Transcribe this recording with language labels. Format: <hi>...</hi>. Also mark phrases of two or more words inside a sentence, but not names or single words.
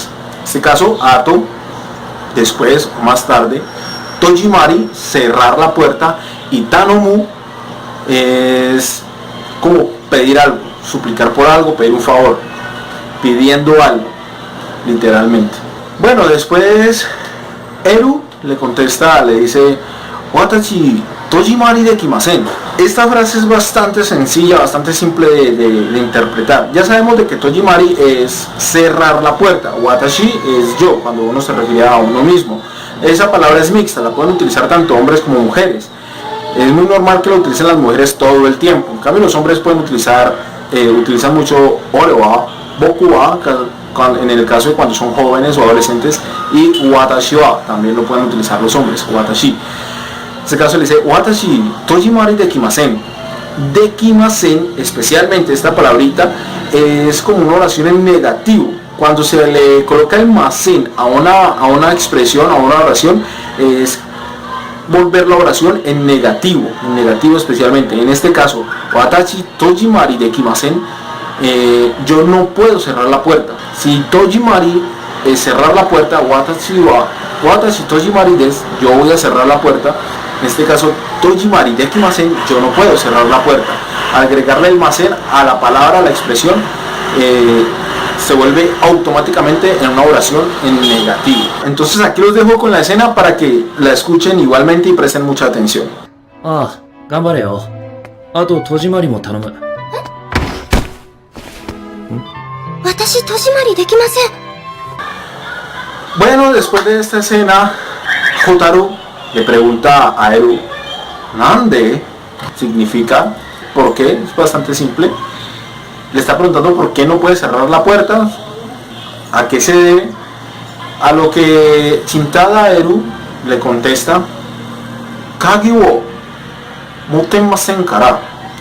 <es>En este caso, ato, después o más tarde, tojimari, cerrar la puerta, y tanomu es como pedir algo, suplicar por algo, pedir un favor, pidiendo algo, literalmente. Bueno, después Eru le contesta, le dice</es> <ja>私戸締まりできません.</ja> <es>Esta frase es bastante sencilla, bastante simple de interpretar. Ya sabemos de que tojimari es cerrar la puerta, watashi es yo, cuando uno se refiere a uno mismo. Esa palabra es mixta, la pueden utilizar tanto hombres como mujeres. Es muy normal que lo utilicen las mujeres todo el tiempo. En cambio, los hombres pueden utilizan mucho</es> <ja>俺は、僕は,</ja> <es>en el caso de cuando son jóvenes o adolescentes, y</es> <ja>私は,</ja> <es>también lo pueden utilizar los hombres, watashi. En este caso le dice</es> <ja>私戸締まりできません.</ja> <es>Dekimasen, especialmente esta palabrita, es como una oración en negativo. Cuando se le coloca el masen a una expresión, a una oración, es volver la oración en negativo especialmente. En este caso,</es> <ja>私戸締まりできません,</ja> <es>yo no puedo cerrar la puerta. Si tojimari es cerrar la puerta,</es> <ja>私戸締まりです,</ja> <es>yo voy a cerrar la puerta. En este caso,</es> <ja>戸締まりできません,</ja> <es>yo no puedo cerrar la puerta. Al agregarle el masen a la palabra, a la expresión, se vuelve automáticamente en una oración en negativo. Entonces aquí los dejo con la escena para que la escuchen igualmente y presten mucha atención.</es> <ja>がんばれよ。あと戸締まりも頼む. 私戸締まりできません.</ja> <es>Bueno, después de esta escena, Hotaru le pregunta a Eru, ¿nande? Significa, ¿por qué? Es bastante simple. Le está preguntando por qué no puede cerrar la puerta, a qué se debe, a lo que Shintada Eru le contesta,</es> <ja>鍵を持ってませんから.</ja>